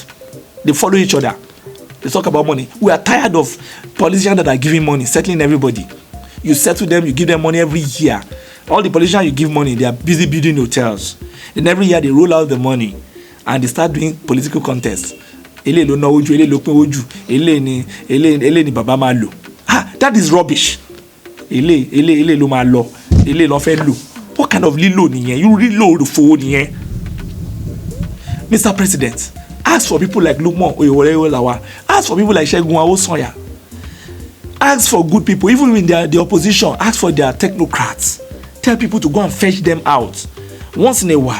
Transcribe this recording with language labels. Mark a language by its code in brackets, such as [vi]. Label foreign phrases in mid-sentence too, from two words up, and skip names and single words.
[en] They follow each other. They talk about money. We are tired of politicians that are giving money, settling everybody. You settle them, you give them money every year. All the politicians you give money, they are busy building hotels. Then every year they roll out the money and they start doing political contests. [yo] Ele lo na oju, ele lo pin oju, ele ni baba ma lo. [en] That is rubbish. [yo] Ele lo ma lo, ele lo fe lo. [en] What kind of [yo] lilo niyen? [en] You reload the phone niyen. Mr. President, ask for people like Lukman Oyewole. Ask for people like Segun Awosonya. Ask for good people, even when they are the opposition. Ask for their technocrats. Tell people to go and fetch them out once in a while.